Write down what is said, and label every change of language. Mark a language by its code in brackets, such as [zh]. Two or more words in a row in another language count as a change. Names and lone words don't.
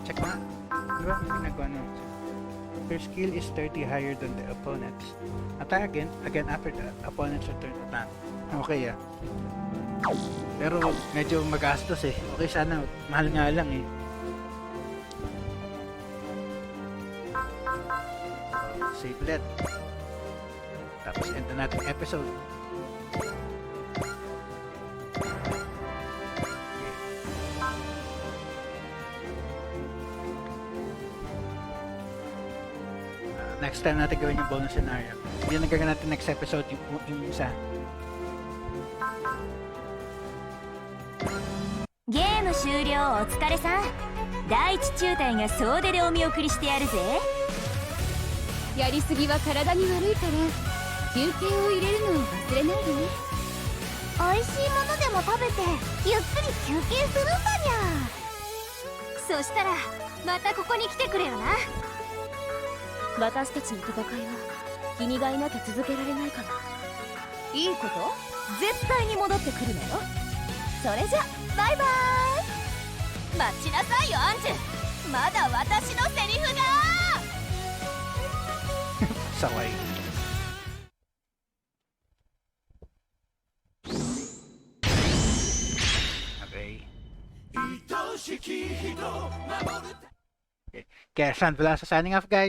[tl] Check nga. Ano ba? May ginagawa nun. [en] Your skill is 30 higher than the opponent's. Attack again after the opponent's return attack. [tl] Okay ah. Pero medyo magastos eh. Okay sana. Mahal nga lang eh. Save let. Tapos end na natin episode. [en] Next time [tl] natin gawin yung [en] bonus scenario. [tl] Yun ang gagawin natin [en] next episode, [tl] yung isa. [ja] ゲーム終了お疲れさん。第一中隊が総出でお見送りしてやるぜ。やりすぎは体に悪いから休憩を入れるのを忘れないでね。美味しいものでも食べてゆっくり休憩するんだにゃ。そしたらまたここに来てくれよな。私たちの戦いは君がいなきゃ続けられないから。いいこと？絶対に戻ってくるのよ。それじゃバイバーイ。待ちなさいよアンジュ。まだ私のセリフが。 [tl] Saway. Okay. Okay. Kaya Sandvila sa [en] signing off guys.